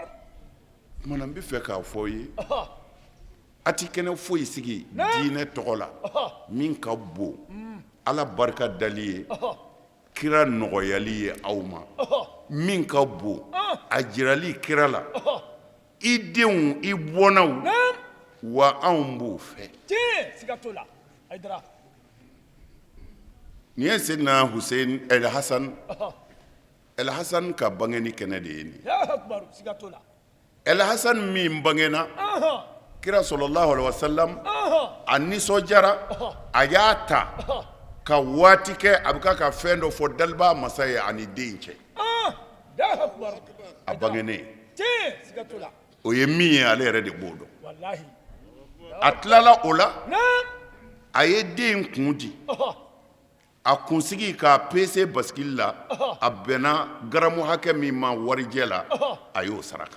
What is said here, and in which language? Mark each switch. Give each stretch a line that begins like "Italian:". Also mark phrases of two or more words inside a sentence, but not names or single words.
Bambara: mana n bɛ fɛ k'a fɔ ye a ti kɛnɛ foyi sigi diinɛ tɔgɔ la min ka bon ala barika dali ye kira nɔgɔyali ye aw ma min ka bon a jirali kira la i denw i bɔnnaw wa anw b'o fɛ siga t'o la Aïdara nin ye Seydina Huseyin El Hasan ka bangeni kɛnɛ de ye nin
Arabic: الله أكبر
Bambara: siga t'o la El Hasan min bangena kira
Arabic: صلى الله عليه وسلم
Bambara: a nisɔndiyara a y'a ta ka waati kɛ a bɛ ka fɛn dɔ fɔ daliba masa ye ani den cɛ
Arabic: الله أكبر
Bambara: a bangenen siga t'o la o ye min ye ale yɛrɛ de b'o dɔn wallahi a tilala o la a ye den kun di a kunsigi k'a pese basikili la a bɛnna garamu hakɛ min ma warijɛ la a y'o saraka